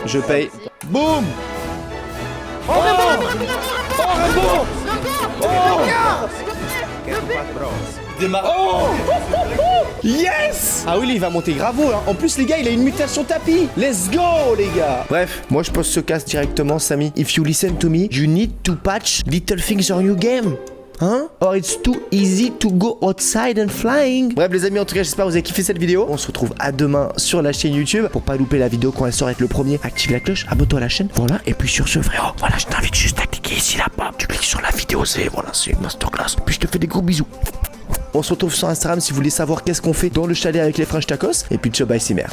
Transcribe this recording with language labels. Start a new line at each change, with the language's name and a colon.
French: Je paye. Boum! Oh! Oh, Rainbow! Oh! Yes! Ah oui, il va monter gravo, hein. En plus, les gars, il a une mutation tapis.
English: Let's go,
French: les gars. Bref, moi, je pose ce casse directement, Samy.
English: If you listen to me, you need to patch little things on your game. Hein? Or it's too easy to go outside and flying.
French: Bref, les amis, en tout cas, j'espère que vous avez kiffé cette vidéo. On se retrouve à demain sur la chaîne YouTube. Pour pas louper la vidéo quand elle sort, être le premier, active la cloche, abonne-toi à la chaîne. Voilà, et puis sur ce, frérot, voilà, je t'invite juste à cliquer ici là-bas. Tu cliques sur la vidéo, c'est une masterclass. Puis je te fais des gros bisous. On se retrouve sur Instagram si vous voulez savoir qu'est-ce qu'on fait dans le chalet avec les French Tacos. Et puis ciao, bye, c'est mère.